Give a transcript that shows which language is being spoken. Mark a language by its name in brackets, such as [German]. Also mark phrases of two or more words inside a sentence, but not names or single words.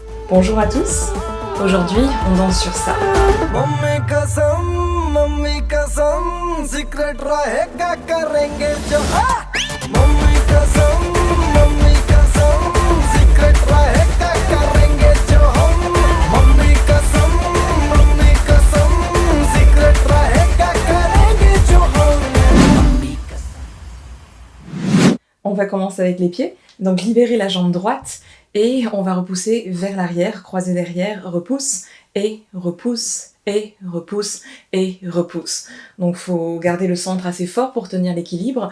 [French] Bonjour à tous, aujourd'hui on danse sur ça. [Hindi] मम्मी कसम सीक्रेट रहेगा करेंगे जो मम्मी कसम सीक्रेट रहेगा करेंगे जो हम मम्मी कसम सीक्रेट रहेगा करेंगे जो हम [French] On va commencer avec les pieds, donc libérer la jambe droite et on va repousser vers l'arrière, croiser derrière, repousse et repousse. Et repousse, et repousse. Donc faut garder le centre assez fort pour tenir l'équilibre.